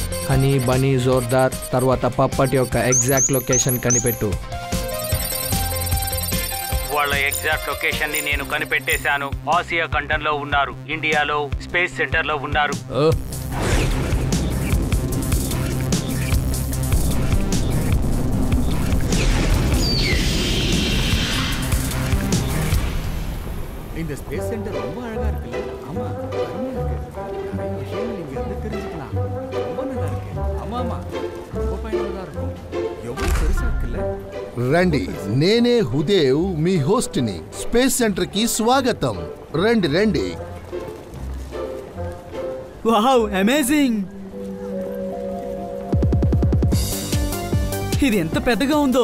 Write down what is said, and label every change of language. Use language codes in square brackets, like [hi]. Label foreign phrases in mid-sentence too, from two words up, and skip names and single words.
[te] హనీ బనీ జోర్దార్ తర్వాత పప్పట్ యొక్క [en] exact location [te] కనిపెట్టు. వాళ్ళ [en] exact location [te] ని నేను కనిపెట్టేశాను. ఆసియా ఖండంలో ఉన్నారు, ఇండియాలో [en] space center [te] లో ఉన్నారు. [ta] இந்த [en] space center [ta] ரொம்ப அழகா இருக்குல்ல? ஆமா, அருமையா இருக்கு. நிறைய விஷயங்கள் நீங்க இருந்து தெரிஞ்சுக்கலாம். ரொம்ப நல்லா இருக்கு. ஆமா ஆமா, ரொம்ப பயனுள்ளதா இருக்கும். எவ்வளவு பெருசா இருக்குல்ல? [te] రండి, నేనే హుదేవ్, మీ హోస్ట్ని. [en] space center [te] కి స్వాగతం. రండి రండి. [en] Wow, amazing! [te] ఇది ఎంత పెద్దగా ఉందో.